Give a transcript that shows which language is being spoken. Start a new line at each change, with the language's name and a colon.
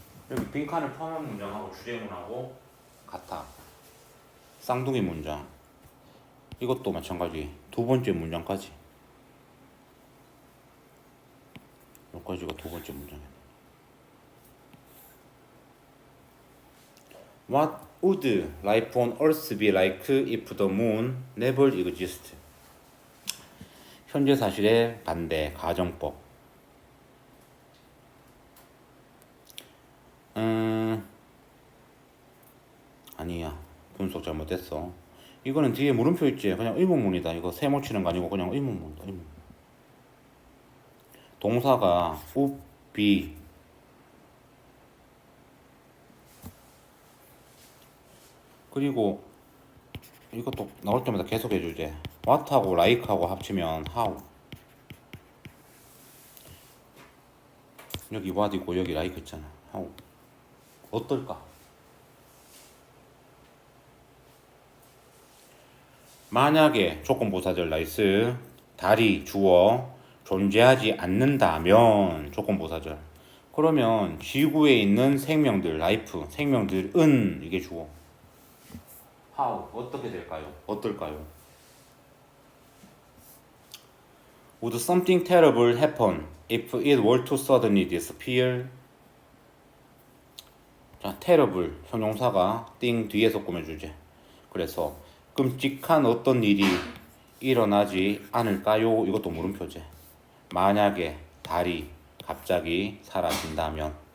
Korean: 여기 빈칸을 포함한 문장하고 주제문하고 같아. 쌍둥이 문장. 이것도 마찬가지. 두 번째 문장까지. 여기까지가 두 번째 문장이야.
English: What would life on Earth be like if the moon never existed?
Korean: 현재 사실의 반대, 가정법. 아니야. 분석 잘못됐어. 이거는 뒤에 물음표 있지? 그냥 의문문이다. 이거 세모 치는 거 아니고 그냥 의문문이다. 의문문. 동사가 would be. 그리고 이것도 나올 때마다 계속 해주지. what하고 like하고 합치면 how. 여기 what 있고 여기 like 있잖아. 어떨까? 만약에 조건부사절 나이스 달이 주어 존재하지 않는다면 조건부사절 그러면 지구에 있는 생명들 라이프 생명들은 이게 주어 how 어떻게 될까요? 어떨까요?
English: Would something terrible happen if it were to suddenly disappear?
Korean: 자, terrible 형용사가 띵 뒤에서 꾸며주지. 그래서 끔찍한 어떤 일이 일어나지 않을까요? 이것도 물음표지. 만약에 달이 갑자기 사라진다면.